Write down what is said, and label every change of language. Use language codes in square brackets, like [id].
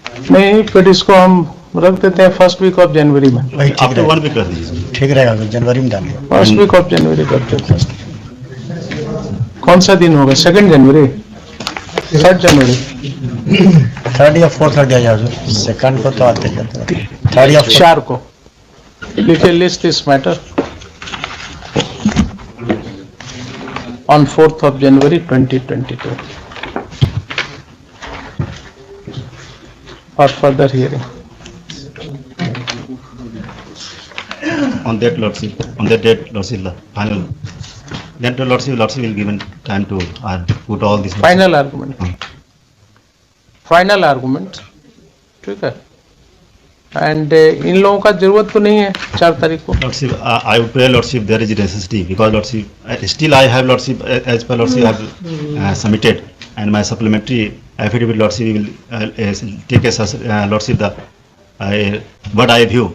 [hi] नहीं, फिर इसको हम रख देते हैं [en] first week of January [hi] में. वही ठीक [en] After 1 [hi] रहेगा. week, कर दीजिए. ठीक रहेगा, जनवरी में डालिए. [en] first week of January [hi] कर देते हैं. कौन सा दिन होगा? 2 जनवरी, 3 जनवरी, 3rd या 4th आ जाओ. सेकंड को तो आते जाते हैं. 3rd या 4th. 4 को लिखे [en] List this matter on 4th of January 2022 for further hearing. On that, Lordship, on that date, Lordship, the final. Then the Lordship will given time to put all this. Final argument. Final argument. [hi] ठीक है. And इन लोगों का जरूरत तो नहीं है 4 तारीख को. [en] Lordship, I would pray, Lordship, there is necessity because Lordship, still I have Lordship, as per Lordship, I have submitted and my supplementary affidavit, Lordship, will take as Lordship the what I view.